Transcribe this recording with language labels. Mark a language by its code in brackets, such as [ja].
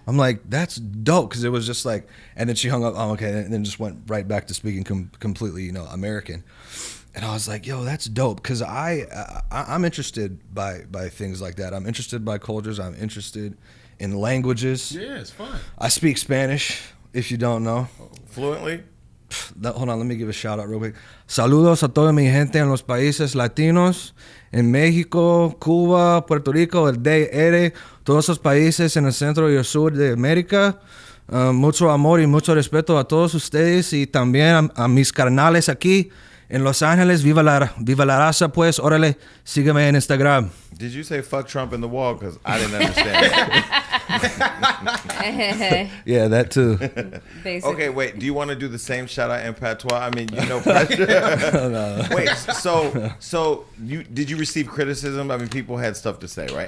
[en] I'm like, that's dope, because it was just like, and then she hung up. Oh, okay, and then just went right back to speaking completely, American. And I was like, yo, that's dope, because I'm interested by things like that. I'm interested by cultures. I'm interested in languages. Yeah, it's fun. I speak Spanish, if you don't know. Fluently? Hold on, let me give a shout out real quick. [es] Saludos a toda mi gente en los países latinos, en México, Cuba, Puerto Rico, el DR, todos esos países en el centro y el sur de América. Mucho amor y mucho respeto a todos ustedes y también a mis carnales aquí en Los Ángeles. Viva la raza, pues. Órale, sígueme en Instagram. [en] Did you say fuck Trump in the wall? Because I didn't understand. Yeah, that too. Basically. Okay, wait. Do you want to do the same shout out in patois? I mean, pressure. No. Wait, so did you receive criticism? I mean, people had stuff to say, right?